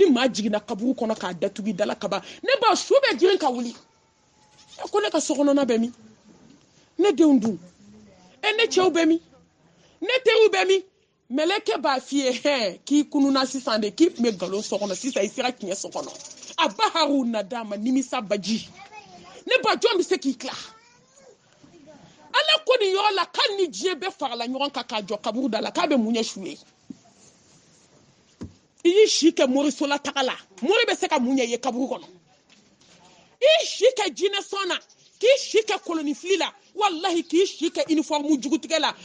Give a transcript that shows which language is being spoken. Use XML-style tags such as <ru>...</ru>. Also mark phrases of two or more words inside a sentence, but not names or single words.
<bm>maa jiginna kaburu kɔnɔ k'a datugu dala kaba ne b'a su bɛ girin ka wuli ko ne ka sokɔnɔna bɛ min ne denw dun ne cɛw bɛ min ne teriw bɛ min mɛlɛkɛ b'a f'i ye k'i kununa sisan de k'i tun bɛ nkalon so kɔnɔ sisan i sera tiɲɛ so kɔnɔ a ba haru nadama nimisa baji ne ba jɔn bɛ se k'i tila ala ko nin yɔrɔ la k'ali ni diɲɛ bɛɛ farala ɲɔgɔn kan k'a jɔ kaburu da la k'a bɛ mun ɲɛ su ye i y'i si kɛ morisola taga la mori bɛ se ka mun ɲɛ ye kaburu kɔnɔ i si kɛ jinɛ sɔn na k'i si kɛ kolonifili la wallahi k'i si kɛ uniforme jugutigɛ la</bm>